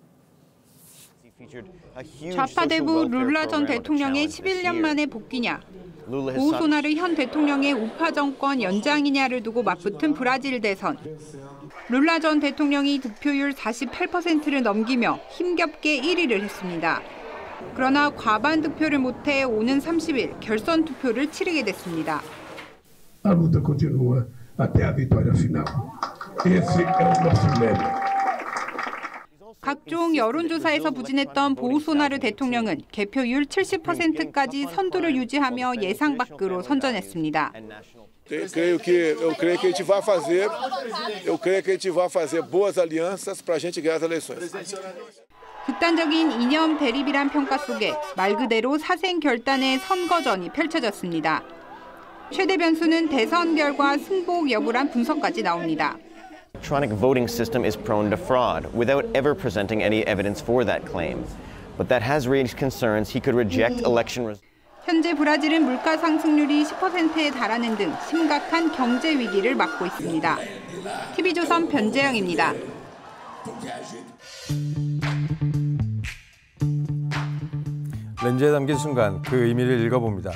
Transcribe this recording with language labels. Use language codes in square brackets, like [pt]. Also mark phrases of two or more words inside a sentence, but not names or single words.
[ko] 좌파 대부 룰라 전 대통령의 11년 만의 복귀냐, 보우소나르 현 대통령의 우파 정권 연장이냐를 두고 맞붙은 브라질 대선. 룰라 전 대통령이 득표율 48%를 넘기며 힘겹게 1위를 했습니다. 그러나 과반 득표를 못해 오는 30일 결선 투표를 치르게 됐습니다. [pt] A luta continua até a vitória final. Esse é o nosso lema. [ko] 각종 여론조사에서 부진했던 보우소나르 대통령은 개표율 70%까지 선두를 유지하며 예상 밖으로 선전했습니다. [pt] Eu creio que a gente vai fazer boas alianças para a gente ganhar as eleições. [ko] 극단적인 이념 대립이란 평가 속에 말 그대로 사생 결단의 선거전이 펼쳐졌습니다. 최대 변수는 대선 결과 승복 여부란 분석까지 나옵니다. [en] Electronic voting system is prone to fraud without ever presenting any evidence for that claim. But that has raised concerns he could reject election results. [ko] 현재 브라질은 물가 상승률이 10%에 달하는 등 심각한 경제 위기를 맞고 있습니다. TV조선 변재영입니다. 렌즈에 담긴 순간 그 의미를 읽어봅니다.